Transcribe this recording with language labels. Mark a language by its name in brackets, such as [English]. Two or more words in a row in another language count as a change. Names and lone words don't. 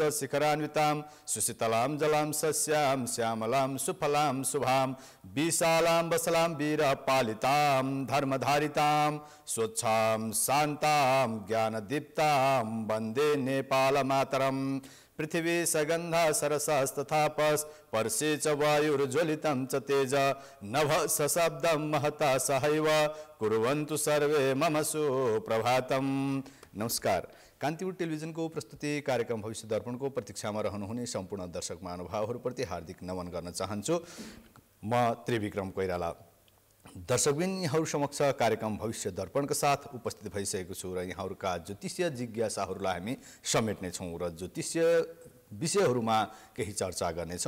[Sanskrit] शिखरान्वितां सुशीतलां जलां सस्यां श्यामलां सुफलां शुभां विशालां वसलां वीरपालितां धर्मधारितां स्वच्छां शान्तां ज्ञानदीप्तां वन्दे नेपालमातरम् पृथिवी सगन्धा सरसस्तथापस् पर्षे च वायुर्ज्वलितं च तेज नभ सशब्दं महता सहैव कुर्वन्तु सर्वे मम सुप्रभातम। [Nepali] नमस्कार। कान्तिपुर टेलिभिजनको प्रस्तुति कार्यक्रम भविष्य दर्पणको प्रतीक्षामा रहनुहुने सम्पूर्ण दर्शक महानुभावहरूप्रति हार्दिक नमन गर्न चाहन्छु। म त्रिविक्रम कोइराला दर्शकबिन यहाँहरू समक्ष कार्यक्रम भविष्य दर्पणका साथ उपस्थित भइसकेको छु र यहाँहरूका ज्योतिषीय जिज्ञासाहरूलाई हामी समेट्नेछौँ र ज्योतिषीय विषयहरूमा केही चर्चा गर्नेछौँ।